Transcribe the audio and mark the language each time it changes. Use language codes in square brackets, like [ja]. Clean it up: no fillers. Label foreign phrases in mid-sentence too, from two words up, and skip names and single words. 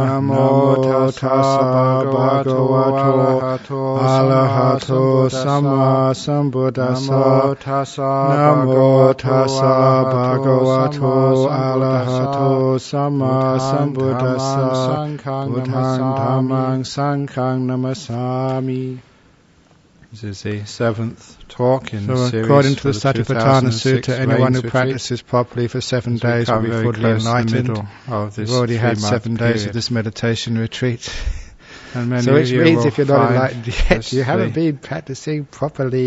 [pi] Namo tassa bhagavato arahato samma sambuddhassa. Namo tassa bhagavato arahato samma sambuddhassa. Buddhang dhammang sanghang namasami. [en] This is the 7th talk in the series. According to the Satipatthana Sutta, anyone who practices properly for 7 days will be fully enlightened. We've already had 7 days of this meditation retreat. And many which means if you're not enlightened yet, you haven't been practicing properly.